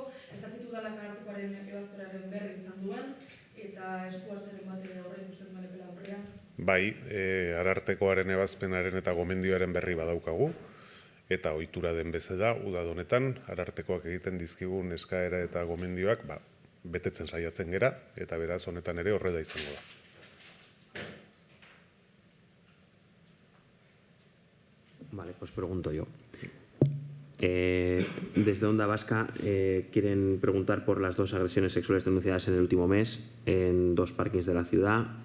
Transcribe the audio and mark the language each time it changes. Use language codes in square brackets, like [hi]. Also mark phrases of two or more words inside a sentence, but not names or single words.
[eu] Ez dakit udalak Arartekoaren ebazpenaren berri izan duen eta esku hartzaren bat horrein ikusten duen epela aurrean. Bai, Arartekoaren ebazpenaren eta gomendioaren berri badaukagu, eta ohitura den bezala, uda honetan Arartekoak egiten dizkigun eskaera eta gomendioak betetzen saiatzen gera, eta beraz honetan ere horrela izango da. [es] Vale, pues pregunto yo. Desde Onda Vasca quieren preguntar por las 2 agresiones sexuales denunciadas en el último mes en 2 parkings de la ciudad.